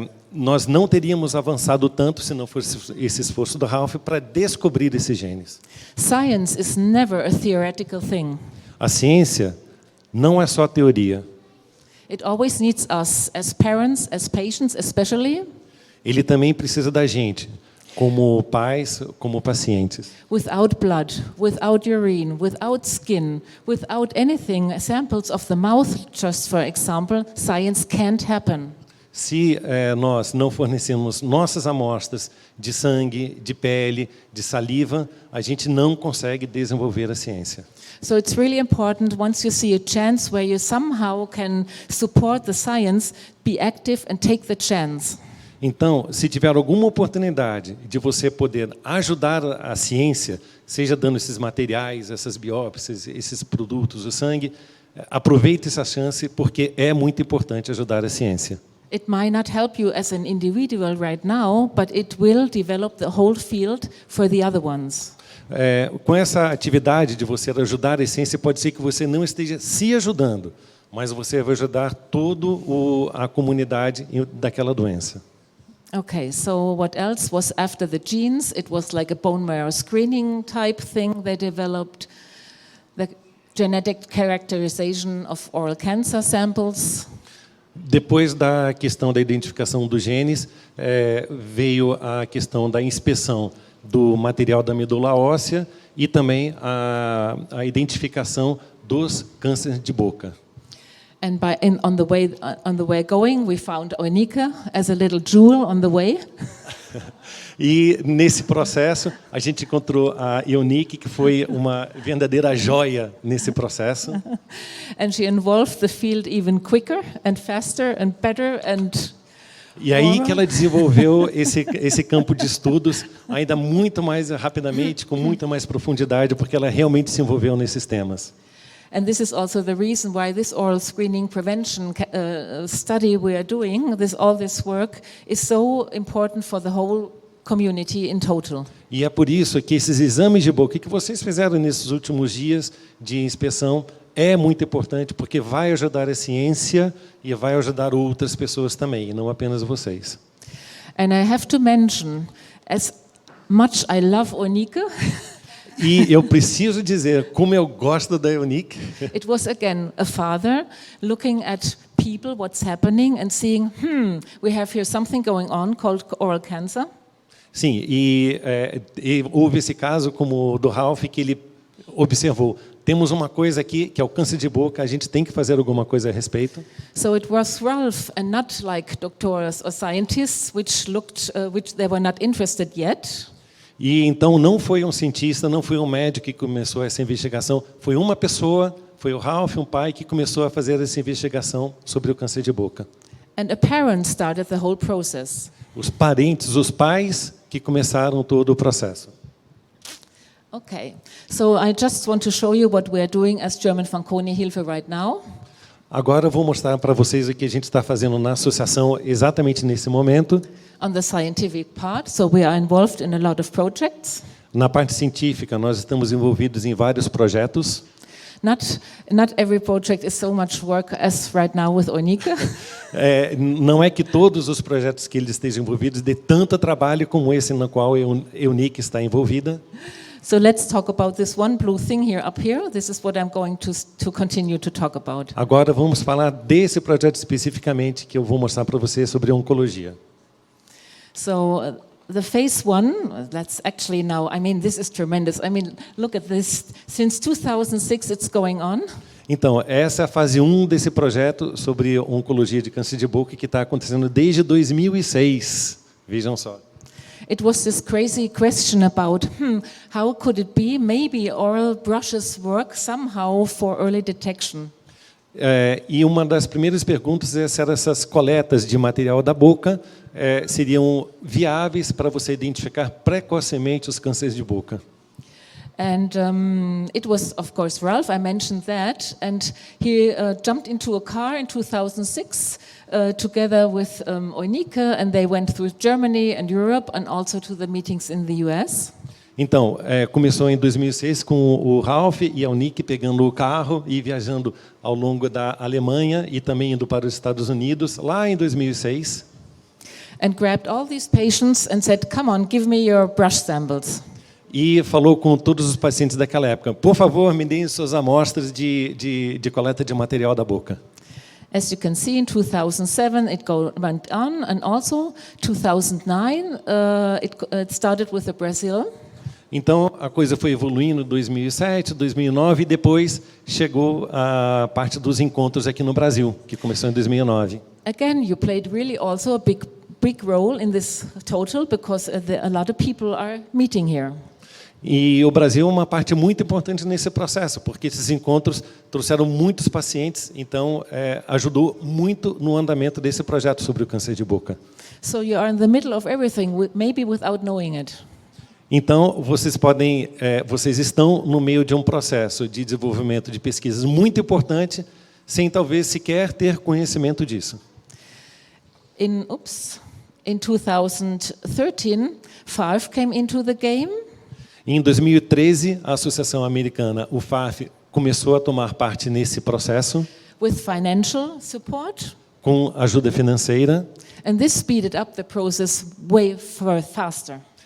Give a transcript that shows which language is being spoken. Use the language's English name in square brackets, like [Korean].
[Portuguese] Nós não teríamos avançado tanto se não fosse esse esforço do Ralph para descobrir esses genes. [English] Science is never a theoretical thing. [Portuguese] A ciência não é só teoria. [English] It always needs us, as parents, as patients especially. [Portuguese] Ele também precisa da gente, como pais, como pacientes. [English] Without blood, without urine, without skin, without anything, samples of the mouth, just for example, science can't happen. [Portuguese] Se nós não fornecemos nossas amostras de sangue, de pele, de saliva, a gente não consegue desenvolver a ciência. [English] So it's really important, once you see a chance where you somehow can support the science, be active and take the chance. [Portuguese] Então, se tiver alguma oportunidade de você poder ajudar a ciência, seja dando esses materiais, essas biópsias, esses produtos, o sangue, aproveite essa chance porque é muito importante ajudar a ciência. [English] It might not help you as an individual right now, but it will develop the whole field for the other ones. [Portuguese] Com essa atividade de você ajudar a ciência, pode ser que você não esteja se ajudando, mas você vai ajudar toda a comunidade daquela doença. [English] Okay, so what else was after the genes? It was like a bone marrow screening type thing they developed, the genetic characterization of oral cancer samples. [Portuguese] Depois da questão da identificação dos genes, veio a questão da inspeção do material da medula óssea e também a identificação dos cânceres de boca. [English] And on the way going, we found Onika as a little jewel on the way. [Portuguese] E nesse processo a gente encontrou a Eunice, que foi uma verdadeira joia nesse processo. [English] And she involved the field even quicker and faster and better and [Portuguese] E aí que ela desenvolveu esse campo de estudos ainda muito mais rapidamente, com muita mais profundidade, porque ela realmente se envolveu nesses temas. [English] And this is also the reason why this oral screening prevention study we are doing, all this work, is so important for the whole community in total. [Portuguese] E é por isso que esses exames de boca que vocês fizeram nesses últimos dias de inspeção é muito importante, porque vai ajudar a ciência e vai ajudar outras pessoas também, e não apenas vocês. [English] And I have to mention, as much I love Onika, [Portuguese] e eu preciso dizer como eu gosto da Eunice. [English] It was again a father looking at people, what's happening, and seeing, we have here something going on called oral cancer. [Portuguese] Sim, e houve esse caso como o do Ralph, que ele observou, temos uma coisa aqui que é o câncer de boca, a gente tem que fazer alguma coisa a respeito. [English] So it was Ralph and not like doctors or scientists which they were not interested yet. [Portuguese] E então não foi um cientista, não foi um médico que começou essa investigação, foi uma pessoa, foi o Ralph, um pai, que começou a fazer essa investigação sobre o câncer de boca. [English] And a parent started the whole process. [Portuguese] Os parentes, os pais que começaram todo o processo. [English] Okay, so I just want to show you what we are doing as German Fanconi Hilfe right now. [Portuguese] Agora eu vou mostrar para vocês o que a gente está fazendo na associação exatamente nesse momento. [English] On the scientific part, so we are involved in a lot of projects. [Portuguese] Na parte científica, nós estamos envolvidos em vários projetos. [English] Not every project is so much work as right now with Eunike. [Portuguese] Não é que todos os projetos que eles estejam envolvidos dê tanto trabalho como esse no qual a Eunike está envolvida. [English] So let's talk about this one blue thing here up here. This is what I'm going to continue to talk about. [Portuguese] Agora vamos falar desse projeto especificamente que eu vou mostrar para vocês sobre oncologia. [English] So the phase one, that's actually now, I mean, this is tremendous. I mean, look at this. Since 2006 it's going on. [Portuguese] Então, essa é a fase 1 desse projeto sobre oncologia de câncer de boca que está acontecendo desde 2006. Vejam só. [English] It was this crazy question about, how could it be? Maybe oral brushes work somehow for early detection. [Portuguese] E uma das primeiras perguntas é se essas coletas de material da boca seriam viáveis para você identificar precocemente os cânceres de boca. [English] And it was, of course, Ralph, I mentioned that, and he jumped into a car in 2006 together with Eunike, and they went through Germany and Europe and also to the meetings in the US. [Portuguese] Então, começou em 2006 com o Ralph e a Eunike pegando o carro e viajando ao longo da Alemanha e também indo para os Estados Unidos, lá em 2006. [English] And grabbed all these patients and said, come on, give me your brush samples. [Portuguese] E falou com todos os pacientes daquela época, por favor, me deem suas amostras de coleta de material da boca. [English] As you can see, in 2007 it went on, and also 2009 it started with the Brazil. [Portuguese] Então, a coisa foi evoluindo em 2007, 2009 e depois chegou a parte dos encontros aqui no Brasil, que começou em 2009. [English] Again, you played really also a big role in this total because a lot of people are meeting here. [Portuguese] E o Brasil é uma parte muito importante nesse processo, porque esses encontros trouxeram muitos pacientes, então ajudou muito no andamento desse projeto sobre o câncer de boca. [English] So you are in the middle of everything, maybe without knowing it. [Portuguese] Então, vocês estão no meio de um processo de desenvolvimento de pesquisas muito importante, sem talvez sequer ter conhecimento disso. [English] In 2013, FARF came into the game. [Portuguese] Em 2013, a Associação Americana, o FARF, começou a tomar parte nesse processo. [English] With financial support. [Portuguese] Com ajuda financeira. [English] And this speeded up the process way faster.